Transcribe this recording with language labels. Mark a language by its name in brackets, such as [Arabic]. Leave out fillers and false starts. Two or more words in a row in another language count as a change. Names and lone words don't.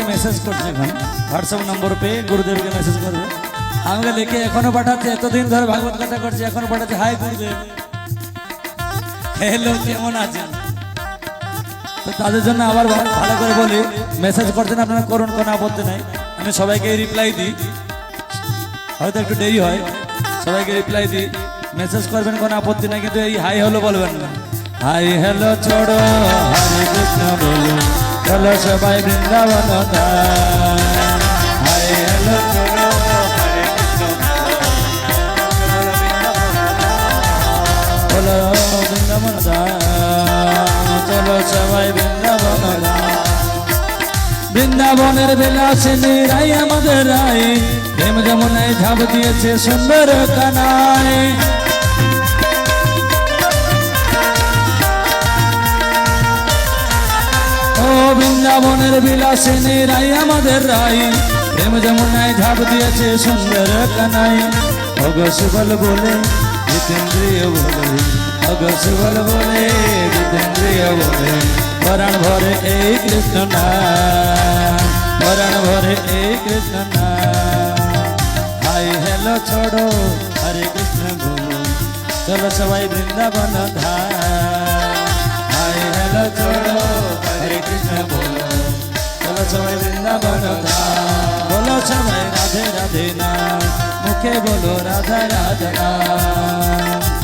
[Bangla] মেসেজ করছে এখন হোয়াটসঅ্যাপ নম্বর পেয়ে গুরুদেবকে মেসেজ করবে আমাকে লিখে এখনো পাঠাচ্ছে এতদিন ধরে ভাগবত কথা করছে এখনো পাঠাচ্ছে হাই গুরুদেব হ্যালো কেমন আছেন। তো তাদের জন্য আবার ভালো করে বলি মেসেজ করছেন আপনারা করুন কোনো আপত্তি নাই আমি সবাইকে রিপ্লাই দিই হয়তো একটু দেরি হয় সবাইকে রিপ্লাই দিই মেসেজ করবেন কোনো আপত্তি নাই কিন্তু এই হাই হলো বলবেন না। [English] hi hello [Hindi] छोड़ो हरे कृष्ण बोलो चलो सबाई वृंदावन धाम। [English] hi hello [Hindi] छोड़ो हरे कृष्ण बोलो वृंदावन धाम चलो सबाई वृंदावन धाम। [Bangla] বৃন্দাবনের বিলাসিনী রাই আমাদের রাই প্রেম যমুনায় ঝাঁপ দিয়েছে সুন্দর কানায়। বৃন্দাবনের বিলাসিনী রাই আমাদের রাই প্রেম যমুনায় ঝাঁপ দিয়েছে সুন্দর কানাই। অগসবল বলে জিতেন্দ্রিয় বলে অগসবল বলে জিতেন্দ্রিয় বলে পরাণ ভরে এই কৃষ্ণ নাম পরাণ ভরে এই কৃষ্ণ নাম। [English] hi hello [Hindi] छोड़ो हरे कृष्ण बोलो चलो सबाई वृंदावन धाम। [English] hi hello [Hindi] छोड़ो हरे कृष्ण बोलो चलो सबाई वृंदावन धाम। [Bangla] বলো সবাই রাধে রাধে নাম মুখে বলো রাধা রাধা নাম।